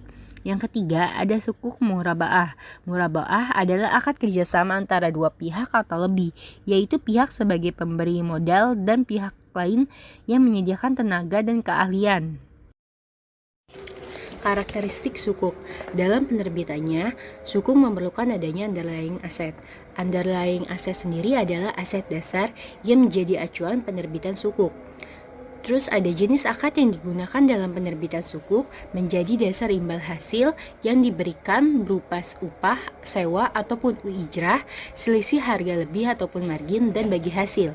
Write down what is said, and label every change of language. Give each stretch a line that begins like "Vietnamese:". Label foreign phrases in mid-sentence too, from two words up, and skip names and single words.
Indonesian: Yang ketiga ada sukuk murabaah. Murabaah adalah akad kerjasama antara dua pihak atau lebih, yaitu pihak sebagai pemberi modal dan pihak lain yang menyediakan tenaga dan keahlian. Karakteristik sukuk. Dalam penerbitannya, sukuk memerlukan adanya
English: underlying asset. Underlying asset
Indonesian: sendiri adalah aset dasar yang menjadi acuan penerbitan sukuk. Terus ada jenis akad yang digunakan dalam penerbitan sukuk menjadi dasar imbal hasil yang diberikan berupa upah, sewa ataupun ujrah, selisih harga lebih ataupun margin, dan bagi hasil.